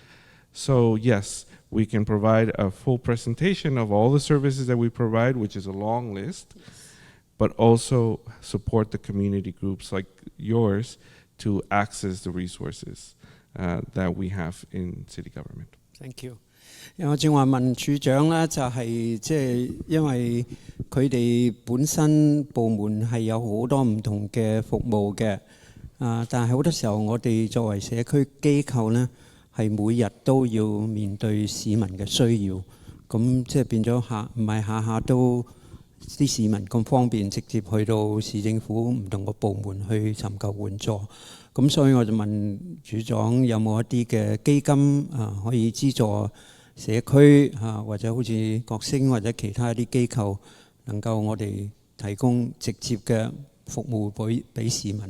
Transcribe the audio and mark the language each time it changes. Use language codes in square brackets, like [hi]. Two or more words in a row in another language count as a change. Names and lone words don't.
[en] So yes, we can provide a full presentation of all the services that we provide, which is a long list, but also support the community groups like yours to access the resources that we have in city government. Thank you. [yue] 我正話問處長咧，就係即係因為佢哋本身部門係有好多唔同嘅服務嘅，但係好多時候我哋作為社區機構咧，係每日都要面對市民嘅需要，咁即係變咗唔係下下都啲市民咁方便直接去到市政府唔同個部門去尋求援助，咁所以我就問處長有冇一啲嘅基金可以資助社區或者好似角聲或者其他一啲機構，能夠我哋提供直接嘅服務俾市民。